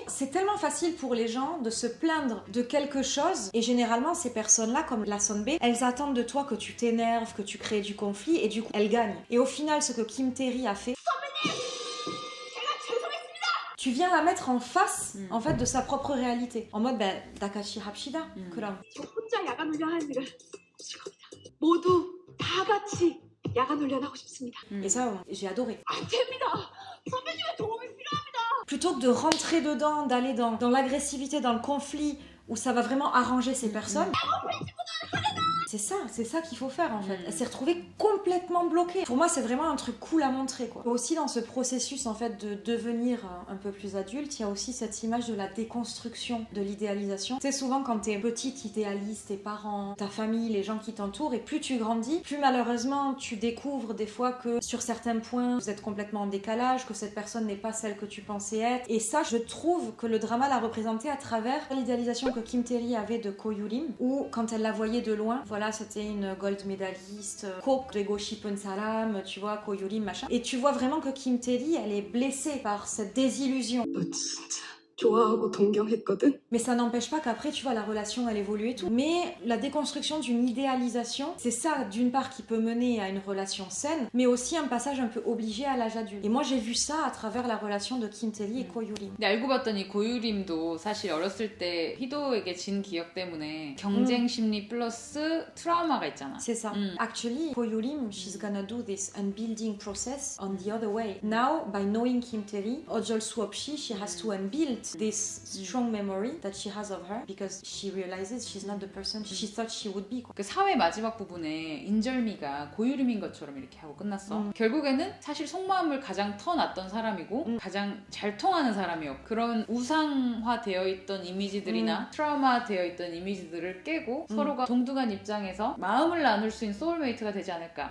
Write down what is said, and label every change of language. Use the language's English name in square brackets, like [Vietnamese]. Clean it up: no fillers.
[French] C'est tellement facile pour les gens de se plaindre de quelque chose. Et généralement ces personnes-là, comme la Sonbe, elles attendent de toi que tu t'énerves, que tu crées du conflit et du coup elles gagnent. Et au final ce que Kim Tae-ri a fait... Tu viens la mettre en face en fait de sa propre réalité. En mode [Korean] Dakashi Hapshida. 그럼. 저 혼자 야간 훈련하는 일을 싫어합니다. 모두 다 같이 야간 훈련하고 싶습니다. [French] Et ça, j'ai adoré. [Korean] 안 됩니다. 선배님의 도움이 필요합니다. [French] Plutôt que de rentrer dedans, d'aller dans l'agressivité, dans le conflit, où ça va vraiment arranger ces personnes. C'est ça qu'il faut faire en fait. Elle s'est retrouvée complètement bloquée. Pour moi, c'est vraiment un truc cool à montrer quoi. Aussi dans ce processus en fait de devenir un peu plus adulte, il y a aussi cette image de la déconstruction de l'idéalisation. Tu sais, souvent quand t'es petite, idéaliste, tes parents, ta famille, les gens qui t'entourent, et plus tu grandis, plus malheureusement tu découvres des fois que sur certains points, vous êtes complètement en décalage, que cette personne n'est pas celle que tu pensais être. Et ça, je trouve que le drama l'a représenté à travers l'idéalisation que Kim Tae-ri avait de Ko Yurim, où quand elle la voyait de loin, voilà, voilà, c'était une gold medaliste, [Korean] 꼭 되고 싶은 사람, [French] tu vois, 고유림, machin. Et tu vois vraiment que Kim Tae-lee, elle est blessée par cette désillusion. [Korean] 너 진짜 좋아하고 동경했거든? [French] Mais ça n'empêche pas qu'après, tu vois, la relation, elle évolue et tout. Mais la déconstruction d'une idéalisation, c'est ça, d'une part, qui peut mener à une relation saine, mais aussi un passage un peu obligé à l'âge adulte. Et moi, j'ai vu ça à travers la relation de Kim Tae-lee et Ko Yoo-rim. [Korean] 근데 알고 봤더니 고유림도 사실 어렸을 때 희도에게 진 기억 때문에 경쟁 심리 플러스 트라우마가 있잖아. [French] C'est ça. [English] Actually, Ko Yoo-rim, she's gonna do this unbuilding process on the other way. Now, by knowing Kim Tae-lee, [Korean] 어쩔 수 없이, [English] she has to unbuild this strong memory that she has of her because she realizes she's not the person she thought she would be. [Korean] 그 사회 마지막 부분에 인절미가 고유림인 것처럼 이렇게 하고 끝났어. 결국에는 사실 속마음을 가장 터놨던 사람이고 가장 잘 통하는 사람이었고 그런 우상화되어 있던 이미지들이나 트라우마되어 있던 이미지들을 깨고 서로가 동등한 입장에서 마음을 나눌 수 있는 소울메이트가 되지 않을까.